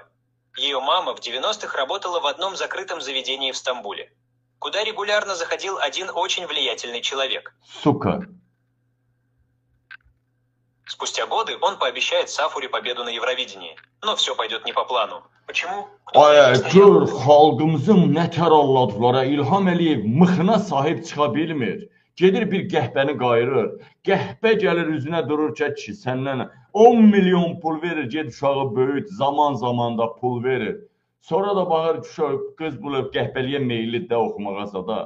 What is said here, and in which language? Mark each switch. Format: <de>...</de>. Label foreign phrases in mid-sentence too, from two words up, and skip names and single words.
<ru>Ее мама в 90-х работала в одном закрытом заведении в Стамбуле, куда регулярно заходил один очень влиятельный человек. Сука. Спустя годы он пообещает Сафуре победу на Евровидении. Но все пойдет не по плану. Почему?</ru> <az>Ay, gör xalqımızın nətər alladılar. İlham Əliyev mıxına sahib çıxa bilmir. Gedir bir qəhbəni qayırır. Qəhbə gəlir üzünə durur ki, səndən 10 milyon pul verir, ged uşağı böyüt, zaman da pul verir. Sonra da baxır ki, qız bulub qəhbəliyə meyilli də oxumağasa da.</az>